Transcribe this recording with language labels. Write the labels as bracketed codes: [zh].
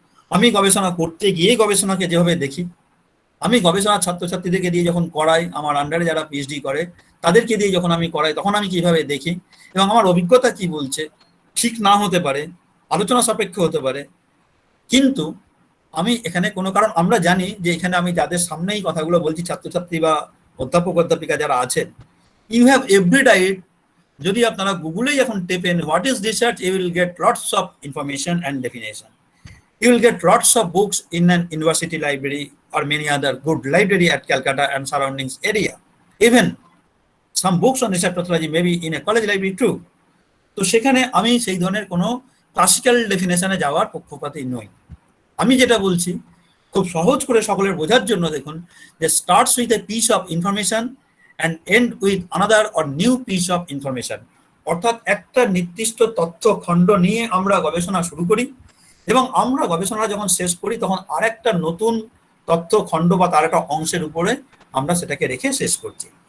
[bn] আমি গবেষণা করতে গিয়ে গবেষণাকে যেভাবে দেখি, আমি গবেষণা ছাত্রছাত্রীদেরকে দিয়ে যখন করাই, আমার আন্ডারে যারা পিএইচডি করে তাদেরকে দিয়ে যখন আমি করাই, তখন আমি কিভাবে দেখি এবং আমার অভিজ্ঞতা কি বলছে, ঠিক না হতে পারে, আলোচনা সাপেক্ষ হতে পারে, কিন্তু আমি এখানে কোনো, কারণ আমরা জানি যে এখানে আমি যাদের সামনেই কথাগুলো বলছি, ছাত্রছাত্রী বা অধ্যাপক অধ্যাপিকা যারা আছেন, [en] you have every right, [bn] যদি আপনারা গুগলেই এখন টেপেন [en] What is research, you will get lots of information and definition. You will get lots of books in an university library or many other good library at Calcutta and surroundings area. Even some books on research pathology may be in a college library too. [bn] তো সেখানে আমি সেই ধরনের কোনো classical ডেফিনেশনে যাওয়ার পক্ষপাতী নই। আমি যেটা বলছি খুব সহজ করে সকলের বোঝার জন্য, দেখুন যে [en] starts with a piece of information [bn] and end with another or new piece of information. অর্থাৎ একটা নির্দিষ্ট তথ্য খণ্ড নিয়ে আমরা গবেষণা শুরু করি এবং আমরা গবেষণা যখন শেষ করি তখন আরেকটা নতুন তথ্য খণ্ড বা তার একটা অংশের উপরে আমরা সেটাকে রেখে শেষ করছি।